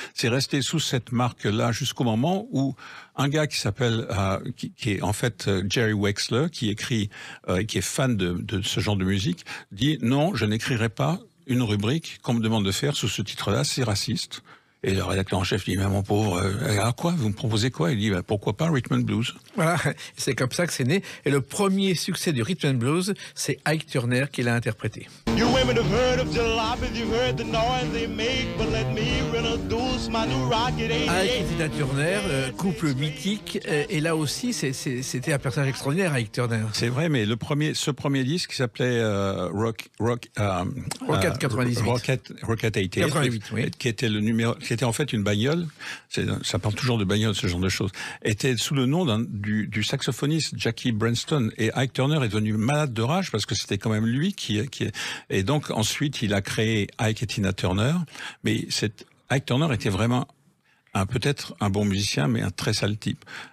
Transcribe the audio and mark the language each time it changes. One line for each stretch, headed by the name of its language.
French: C'est resté sous cette marque-là jusqu'au moment où un gars qui s'appelle, qui est en fait Jerry Wexler, qui écrit, qui est fan de ce genre de musique, dit non, je n'écrirai pas une rubrique qu'on me demande de faire sous ce titre-là, c'est raciste. Et le rédacteur en chef dit, mais mon pauvre, quoi, vous me proposez quoi? Il dit, pourquoi pas Rhythm and Blues? Voilà, c'est comme ça que c'est né. Et le premier succès du Rhythm and Blues, c'est Ike Turner qui l'a interprété.
English: You women have heard of jalopies, you've heard the noise they make, but let me introduce my new rocket.
French: Ike et Tina Turner, couple mythique, et là aussi c'était un personnage extraordinaire, Ike Turner. C'est vrai, mais ce premier disque qui s'appelait Rocket 98, Rocket 88, oui. qui était le numéro, qui était en fait une bagnole, ça parle toujours de bagnole, ce genre de choses, était sous le nom du saxophoniste Jackie Branston, et Ike Turner est devenu malade de rage parce que c'était quand même lui et donc ensuite il a créé Ike et Tina Turner, mais Ike Turner était vraiment peut-être un bon musicien, mais un très sale type.